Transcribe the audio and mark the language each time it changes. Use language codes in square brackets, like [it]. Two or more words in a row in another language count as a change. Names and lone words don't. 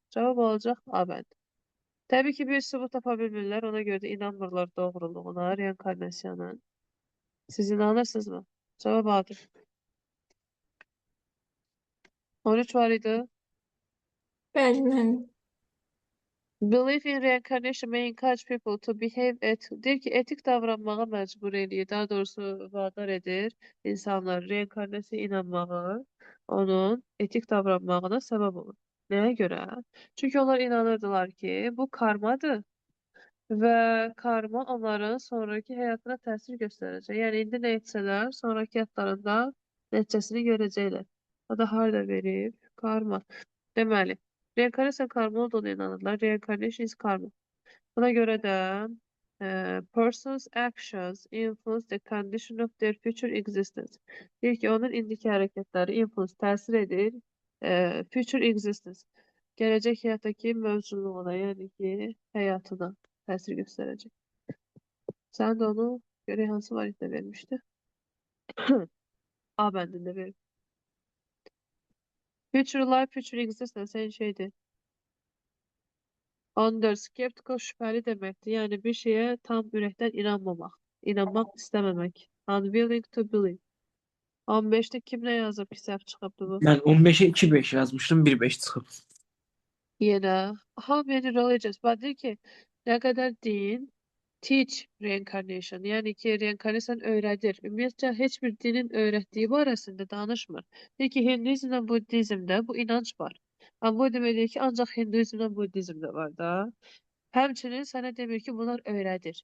[az] Cavab olacaq A bəndi. Təbii ki, bir sübut tapa bilmirlər, ona görə də inanmırlar doğruluğuna, reinkarnasiyanın. Siz inanırsınızmı? Cavab A'dır. 13 var idi. Bəli, mən. [en] Belief in reincarnation may encourage people to [az] deyir ki, etik davranmağa məcbur eləyir. Daha doğrusu vadar edir insanları reinkarnasiyaya inanmağı, onun etik davranmağına səbəb olur. Nəyə görə? Çünki onlar inanırdılar ki, bu karmadır və karma onların sonraki həyatına təsir göstərəcək. Yəni indi nə etsələr, sonraki həyatlarında nəticəsini görəcəklər. O da harda verib? Karma. Deməli, reinkarnasiya karma olduğuna inanırlar. [en] Reincarnation is karma. [az] Buna görə də [en] person's actions influence the condition of their future existence. [az] Deyir ki, onun indiki hərəkətləri influence təsir edir [en] future existence. [az] Gələcək həyatdakı mövcudluğuna, yəni ki, həyatına təsir göstərəcək. Sən də onu görək hansı variantda vermişdi? A bəndində verir. [en] Future life, future existence ən şeydir. [az] 14. Skeptical şübhəli deməkdir. Yəni bir şeyə tam ürəkdən inanmamaq. İnanmaq istəməmək. [en] Unwilling to believe. [az] 15-də kim nə yazıb ki, səhv çıxıbdı bu? Mən 15-ə 2-5 yazmışdım, 1-5 çıxıb. Yenə. [en] How many religions? [az] Bax deyir ki, nə qədər din [en] teach reincarnation. [az] Yəni ki, reinkarnasiyanı öyrədir. Ümumiyyətcə, heç bir dinin öyrətdiyi barəsində danışmır. Deyir ki, Hinduizmlə Buddizmdə bu inanc var. Amma bu demək deyir ki, ancaq Hinduizmlə Buddizmdə var da. Həmçinin sənə demir ki, bunlar öyrədir.